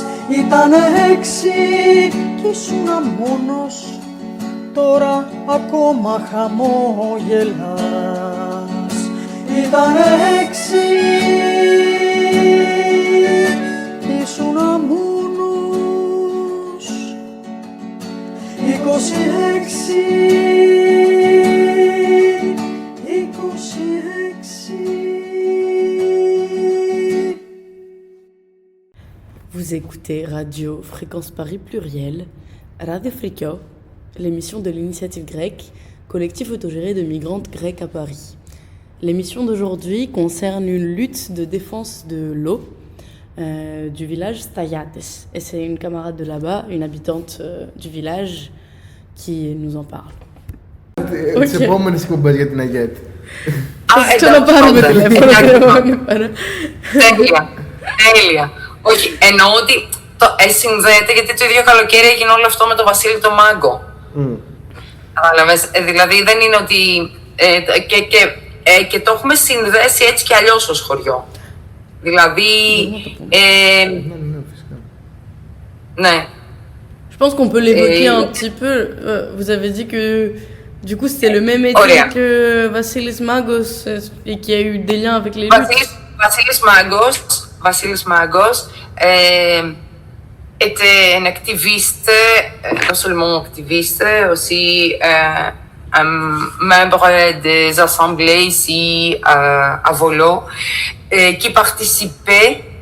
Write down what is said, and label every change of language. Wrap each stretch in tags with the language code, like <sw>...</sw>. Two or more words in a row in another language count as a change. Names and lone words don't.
<el>Ήταν 6 κι ήσουνα μόνος, τώρα ακόμα χαμόγελας. Ήταν 6 κι ήσουνα μόνος. 26.</el> <fr>Vous écoutez Radio Fréquence Paris Pluriel, Radio Frikio, l'émission de l'initiative grecque, collectif autogéré de migrantes grecques à Paris. L'émission d'aujourd'hui concerne une lutte de défense de l'eau du village Staiates. Et c'est une camarade de là-bas, une habitante du village, qui nous en parle.</fr> <el>Τις επόμενες εκπομπές για την Αγιέτ. Ξαναπάρουμε τηλέφωνο. Τέλεια. Όχι, εννοώ ότι συνδέεται γιατί το ίδιο καλοκαίρι έγινε όλο αυτό με τον Βασίλη το Μάγκο. Κατάλαβες, δηλαδή δεν είναι ότι... και το έχουμε συνδέσει έτσι κι αλλιώς ως χωριό. Δηλαδή... ναι.</el> <fr>Je pense qu'on peut l'évoquer un petit peu. Vous avez dit que du coup c'était le même été que Vassilis Magos et qu'il y a eu des liens avec les luttes. Vassilis Magos était un activiste, non seulement activiste, aussi un membre des assemblées ici à Volo, qui participait</fr>